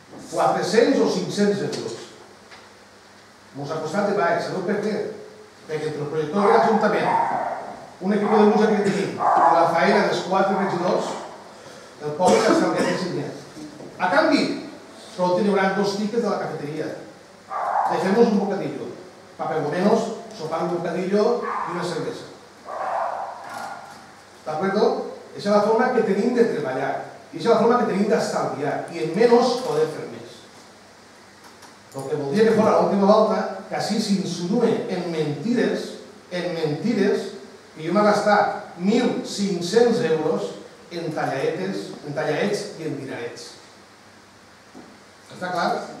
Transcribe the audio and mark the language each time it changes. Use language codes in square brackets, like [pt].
[ca] 400 o 500 euros. Mos ha costat de baix, sabeu per què? Perquè entre el projector de l'Ajuntament, un equip de música que tenim, i la faena dels 4 regidors, el poble que està al que més. A canvi, solo tindran 2 tickets de la cafeteria. [es] Dejemos un bocadillo, para por lo menos sopar un bocadillo y una cerveza. ¿De acuerdo? [ca] Esa es la forma que tenim de treballar, i esa es la forma que tenim d'estalviar, i en menys poder fer més. El que voldria que fos l'última volta, que així s'insinue en mentides, que jo m'he gastat 1.500 euros en tallaets i en dinarets. Està clar?